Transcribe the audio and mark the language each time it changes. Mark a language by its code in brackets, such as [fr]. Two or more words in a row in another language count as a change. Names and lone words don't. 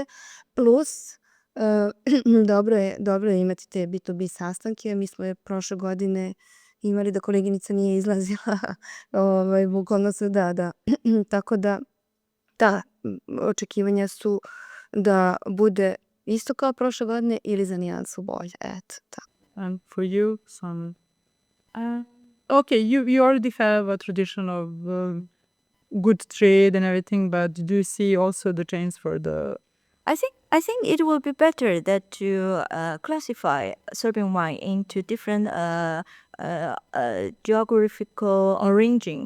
[sr] Plus, dobro je imati te B2B sastanke. Mi smo je prošle godine imali da koleginica nije izlazila. Bukvalno se da. Tako da, očekivanja su da bude isto kao prošle godine ili za nijansu bolje. Eto, tako. [en] And for you, some... okay, you already have a tradition of good trade and everything, but do you see also the chance for the... I think it will be better that to classify Serbian wine into different geographical arranging.